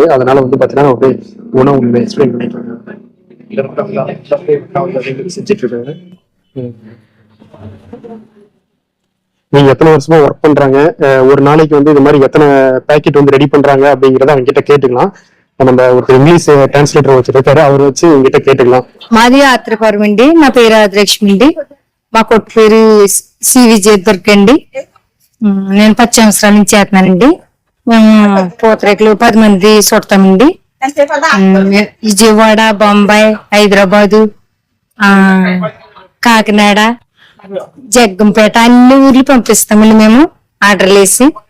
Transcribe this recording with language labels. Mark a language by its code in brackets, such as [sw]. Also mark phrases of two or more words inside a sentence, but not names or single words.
[ta] அதனால வந்து பாத்தீங்கன்னா அப்படியே உணவு எக்ஸ்பிளைன் பண்ணிட்டு செஞ்சுட்டு இருக்காங்க. நீங்க எத்தனை வருஷமா ஒர்க் பண்றாங்க, ஒரு நாளைக்கு வந்து இது மாதிரி எத்தனை பேக்கெட் வந்து ரெடி பண்றாங்க அப்படிங்கறத அவங்க கிட்ட கேட்டுக்கலாம். நம்ம ஒரு [en] English translator [ta] వచ్చారు, அவர் வச்சு உங்ககிட்ட கேட்டுக்கலாம். [te] మాది ఆత్రిపురం అండి. నా పేరు ఆదిలక్ష్మి అండి. మా కొట్టు పేరు సి విజయ్ దుర్గ అండి. నేను 10 సంవత్సరాల నుంచి చేస్తున్నానండి. మేము పూతరేకులు 10 మంది చుడతామండి. విజయవాడ, బొంబాయి, హైదరాబాదు, కాకినాడ, జగ్గంపేట అన్ని ఊర్లు పంపిస్తామండి మేము ఆర్డర్లు వేసి.